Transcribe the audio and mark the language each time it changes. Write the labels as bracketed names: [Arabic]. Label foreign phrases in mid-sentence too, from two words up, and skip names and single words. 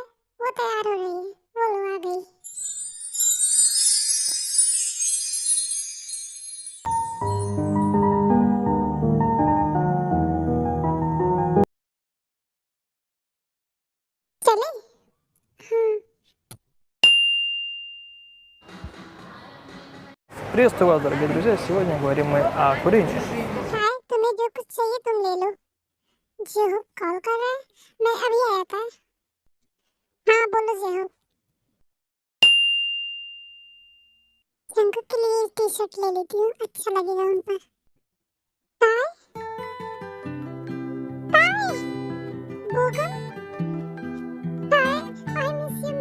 [Hindi] वो तैयार हो रही है, वो लो आ गई। चले? हाँ। [Russian] Приветствую вас, дорогие друзья! Сегодня говорим мы о курении. [Hindi] ताए तुम्हें जो कुछ चाहिए तुम ले लो। जेहूब कॉल कर रहा है, मैं अभी आया था। हाँ बोलो जेहूब। जंकुक के लिए [English] T shirt [Hindi] ले लेती हूँ, अच्छा लगेगा उन पर। [English] ताए, ताए, बोगम, ताए, I miss you.